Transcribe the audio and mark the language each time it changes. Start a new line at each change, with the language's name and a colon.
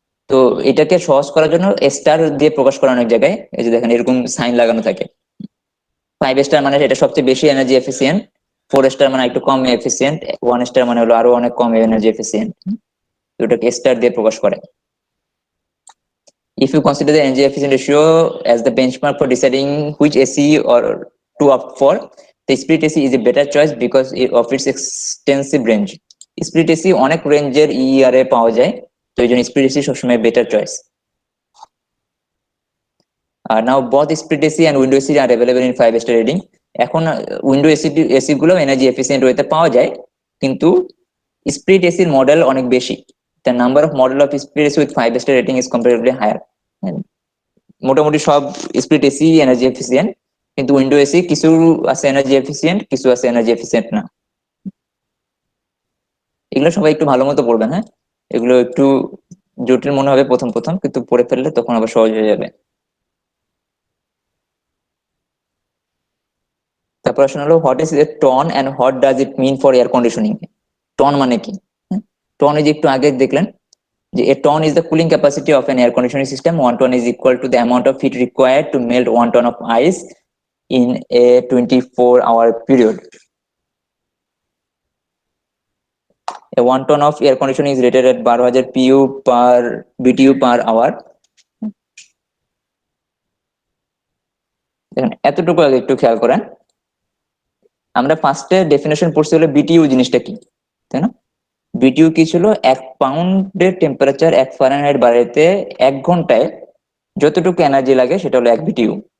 Bangla: তো এটাকে সহজ করার জন্য স্টার দিয়ে প্রকাশ করা অনেক জায়গায়, এই যে দেখেন এরকম সাইন লাগানো থাকে। 5 স্টার মানে এটা সবচেয়ে বেশি এনার্জি এফিসিয়েন্ট, 4 স্টার মানে একটু কম এফিসিয়েন্ট, 1 স্টার মানে হলো আরো অনেক কম এনার্জি এফিসিয়েন্ট। তো এটাকে স্টার দিয়ে প্রকাশ করে।
English: If you consider the energy efficiency ratio as the benchmark for deciding which AC or to opt for, the split AC is a better choice because of its extensive range.
Bangla: Split AC অনেক রেঞ্জের ER এ পাওয়া যায়, তো এই জন্য split AC সবসময় better choice.
English: Now both split AC and window AC are available in 5 star rating.
Bangla: এখন window AC গুলো এনার্জি এফিসিয়েন্ট ওয়েতে পাওয়া যায়, কিন্তু স্প্লিট এসির মডেল অনেক বেশি।
English: The number of model of split AC with 5 star rating is comparatively higher.
Bangla: মোটামুটি সব স্প্লিট এসি এনার্জি এফিসিয়েন্ট, কিন্তু উইন্ডো এসি কিছু আছে এনার্জি এফিসিয়েন্ট, কিছু আছে এনার্জি এফিসিয়েন্ট না। এগুলো সবাই একটু ভালো মতো পড়বেন, হ্যাঁ? এগুলো একটু জটিল মনে হবে প্রথম প্রথম, কিন্তু পড়ে ফেললে তখন আবার সহজ হয়ে যাবে। তারপর আসলে হলো
English: What is a ton and what does it mean for air conditioning.
Bangla: Ton মানে কি? টন এই যে একটু আগে দেখলেন যে
English: a ton is the cooling capacity of an air conditioning system. 1 ton is equal to the amount of heat required to melt 1 ton of ice in a 24-hour period. A 1 ton of air conditioning is rated at 12,000 PU per BTU per hour.
Bangla: দেখেন এতটুকু আগে একটু খেয়াল করেন, আমরা ফার্স্টে definition পড়ছি হলো বিটিইউ জিনিসটা কি, তাই না? বিটিইউ কি ছিল? 1 পাউন্ডের টেম্পারেচার 1 ফারেনহাইট বাড়াইতে 1 ঘন্টায় যতটুকু এনার্জি লাগে সেটা হলো 1 বিটিইউ।